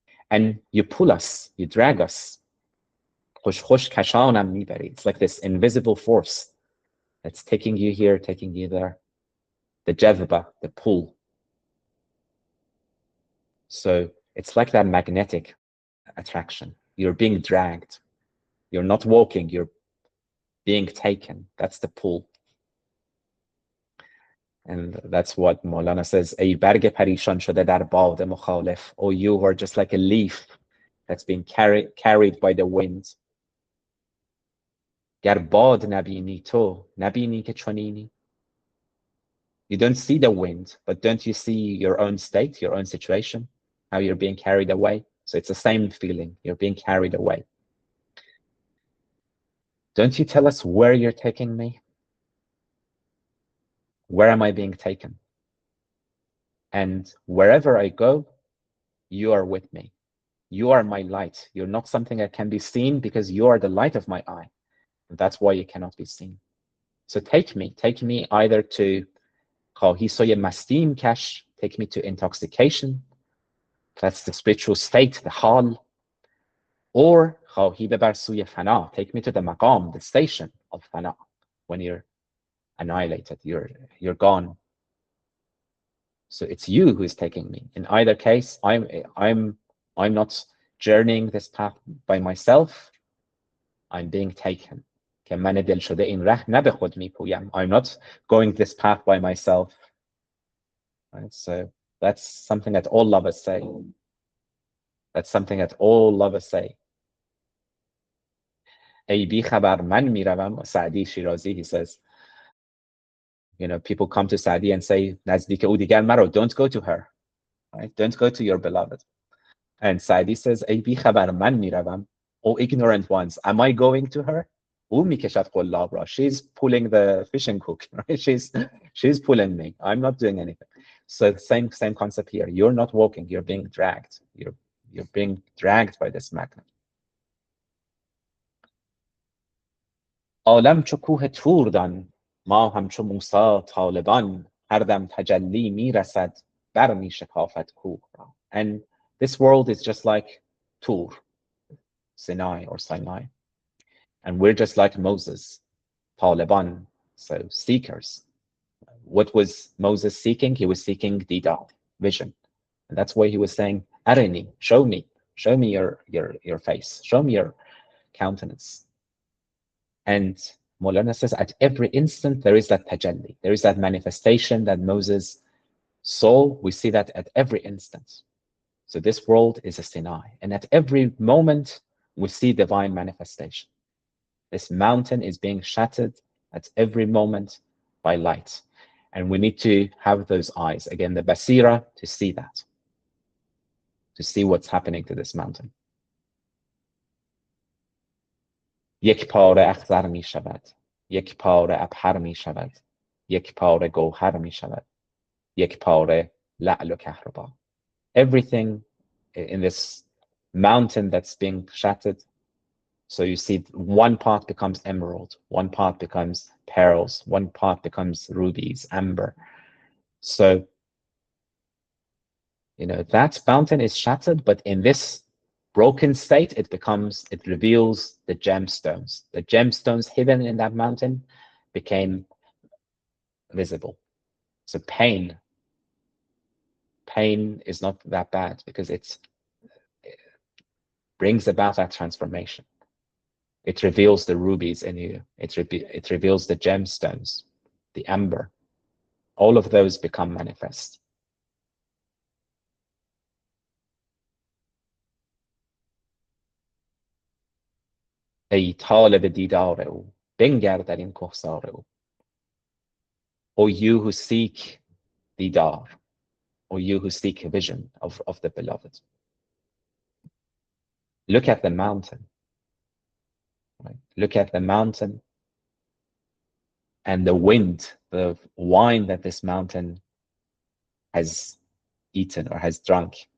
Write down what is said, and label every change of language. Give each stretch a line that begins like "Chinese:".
English: And you pull us, you drag us. It's like this invisible force that's taking you here, taking you there. The jazba, the pull. So it's like that magnetic attraction. You're being dragged. You're not walking, you're being taken. That's the pull. And that's what Maulana says,
Persian: ای برگ پریشان شده در باد مخالف.
English: Oh, you are just like a leaf that's being carried by the wind.
Persian: گر باد نبینی تو نبینی که چنینی.
English: You don't see the wind, but don't you see your own state, your own situation, how you're being carried away? So it's the same feeling, you're being carried away. Don't you tell us where you're taking me? Where am I being taken? And wherever I go, you are with me. You are my light. You're not something that can be seen because you are the light of my eye. And that's why you cannot be seen. So take me either to
Persian: خواهی مستی
English: kash, take me to intoxication. That's the spiritual state, the hal. Or
Persian: خواهی ببر سوی فنا,
English: take me to the maqam, the station of fana, when you're annihilated, you're gone. So it's you who is taking me. In either case, I'm not journeying this path by myself. I'm being taken.
Persian: که من دل شده این ره نه به خود میپویم.
English: I'm not going this path by myself. Right? So that's something that all lovers say. That's something that all lovers say.
Persian: ای بی خبر من میروم.
English: Saadi Shirazi, he says, you know, people come to Saadi and say,
Persian: نزدیک او دیگر مرو,
English: don't go to her. Right? Don't go to your beloved. And Saadi says,
Persian: ای بی خبر من میروم.
English: Oh, ignorant ones, am I going to her?
Persian: او میکشد قلاب را.
English: She's pulling the fishing hook. Right? She's pulling me. I'm not doing anything. So same concept here. You're not walking. You're being dragged. You're being dragged by this magnet.
Persian: عالم چو کوه طور دان ما همچو موسی طالبان هر دم تجلی میرسد بر میشکافد کوه را.
English: And this world is just like Tur, Sinai or Sinai. And we're just like Moses, Taliban, so seekers. What was Moses seeking? He was seeking didar, vision. And that's why he was saying, Arini, show me your face, show me your countenance. And Maulana says, at every instant, there is that tajalli, there is that manifestation that Moses saw. We see that at every instant. So this world is a Sinai, and at every moment we see divine manifestation. This mountain is being shattered at every moment by light. And we need to have those eyes, again, the basira, to see that, to see what's happening to this mountain.
Persian: یک پاره اخضر می شود، یک پاره ابهر می شود، یک پاره گوهر می شود، یک پاره لعل و کهربا.
English: Everything in this mountain that's being shattered, so you see one part becomes emerald, one part becomes pearls, one part becomes rubies, amber. So, you know, that mountain is shattered, but in this broken state, it reveals the gemstones. The gemstones hidden in that mountain became visible. So pain is not that bad because it brings about that transformation. It reveals the rubies in you. It reveals the gemstones, the amber. All of those become manifest.
Persian: ای طالب دیدار او بنگر در این کهسار او.
English: O you who seek didar, or you who seek a vision of the beloved. Look at the mountain. Right? Look at the mountain and the wind, the wine that this mountain has eaten or has drunk.